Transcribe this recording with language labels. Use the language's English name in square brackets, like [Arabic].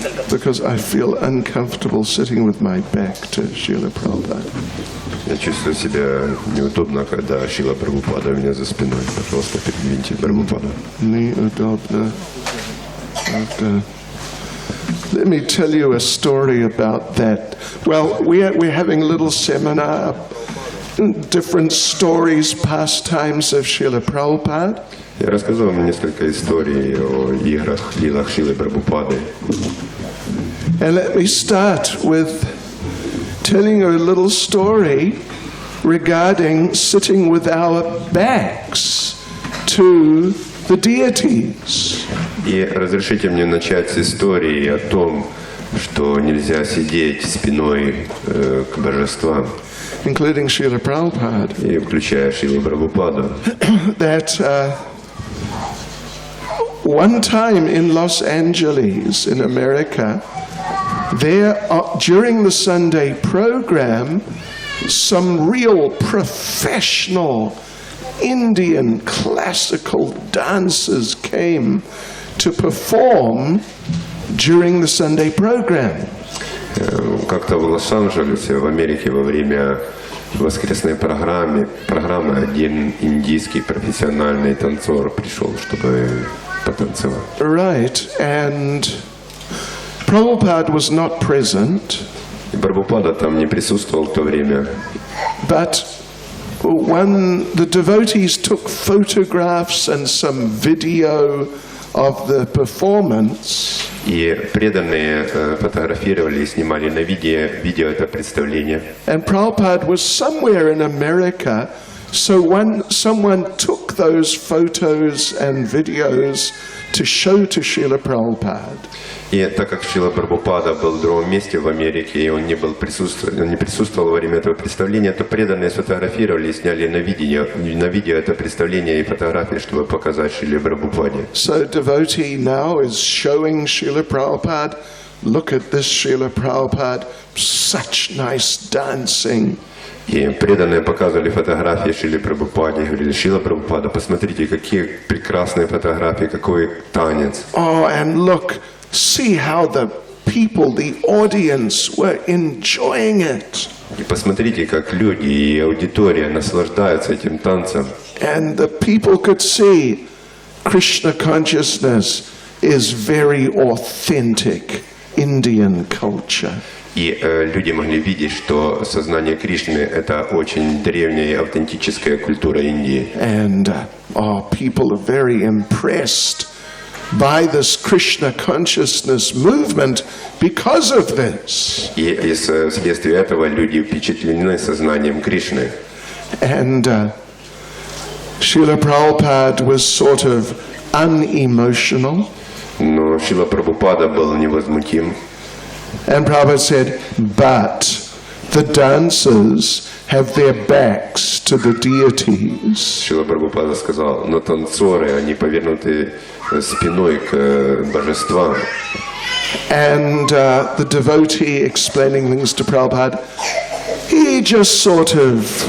[English] Because I feel uncomfortable sitting with my back to Srila Prabhupada. [Russian] Я чувствую себя неудобно, когда Шрила Прабхупада у меня за спиной. Пожалуйста, передвиньте Прабхупада. Неудобно. [English] Let me tell you a story about that. Well, we're having a little seminar, different stories, pastimes of Srila Prabhupada. [Russian] Я рассказал вам несколько историй о играх, лилах Шрилы Прабхупады. [English] And let me start with telling you a little story regarding sitting with our backs to the deities. [Russian] И разрешите мне начать с истории о том, что нельзя сидеть спиной к божествам. [English] Including Srila Prabhupada. [Russian] И включая Шрилу Прабхупаду. [English] That one time in Los Angeles, in America, there during the Sunday program, some real professional Indian classical dancers came to perform during the Sunday program. [Russian] Как-то в Лос-Анджелесе, в Америке, во время воскресной программы один индийский профессиональный танцор пришел, чтобы потанцевать. [English] Right, and Prabhupada was not present. [Russian] И Прабхупада там не присутствовал в то время. [English] But when the devotees took photographs and some video of the performance, [Russian] и преданные фотографировали и снимали на видео это представление. [English] And Prabhupada was somewhere in America, so someone took those photos and videos to show to Srila Prabhupada. [Russian] И так как Шрила Прабхупада был в другом месте в Америке, и он не присутствовал во время этого представления, то преданные сфотографировали и сняли на видео это представление и фотографии, чтобы показать Шриле Прабхупаде. [English] So devotee now is showing Srila Prabhupada, look at this Srila Prabhupada, such nice dancing. [Russian] И преданные показывали фотографии Шриле Прабхупаде, говорили: Шрила Прабхупада, посмотрите, какие прекрасные фотографии, какой танец. [English] Oh, and look, see how the people, the audience, were enjoying it. [Russian] И посмотрите, как люди и аудитория наслаждаются этим танцем. [English] And the people could see Krishna consciousness is very authentic Indian culture. [Russian] И люди могли видеть, что сознание Кришны – это очень древняя и автентическая культура Индии. [English] And people are very impressed by this Krishna consciousness movement because of this. [Russian] И вследствие этого люди впечатлены сознанием Кришны. [English] And Srila Prabhupada was sort of unemotional. [Russian] Но Шрила Прабхупада был невозмутим. [English] And Prabhupada said, but the dancers have their backs to the deities. [Russian] Шрила Прабхупада сказал: но танцоры, они повернуты спиной к божествам. [English] And the devotee explaining things to Prabhupada, he just sort of,